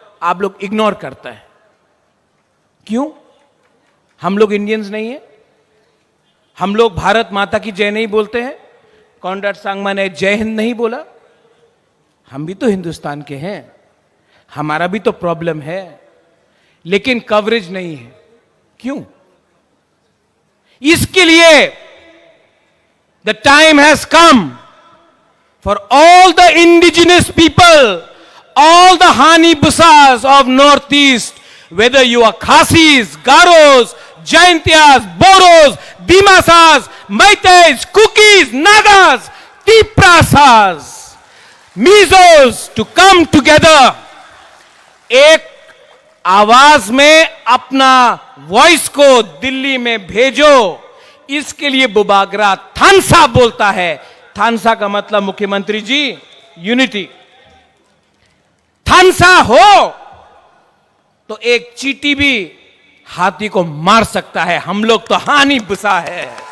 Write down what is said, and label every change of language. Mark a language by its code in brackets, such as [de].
[hi] आप लोग इग्नोर करता है। क्यों? हम लोग इंडियंस नहीं है? हम लोग भारत माता की जय नहीं बोलते हैं? कॉनराड सांगमा ने जय हिंद नहीं बोला? हम भी तो हिंदुस्तान के हैं, हमारा भी तो प्रॉब्लम है, लेकिन कवरेज नहीं है। क्यों? इसके लिए [en] the time has come for all the indigenous people, all the Hani Busas of Northeast, whether you are Khasis, Garos, Jaintias, Boros, Dimasas, Maitais, Kukis, Nagas, Tiprasas, Mizos, to come together, [hi] एक आवाज में अपना voice को दिल्ली में भेजो। इसके लिए बुबागरा थानसा बोलता है। थानसा का मतलब मुख्यमंत्री जी यूनिटी। थानसा हो तो एक चींटी भी हाथी को मार सकता है। हम लोग तो हानि बुसा है।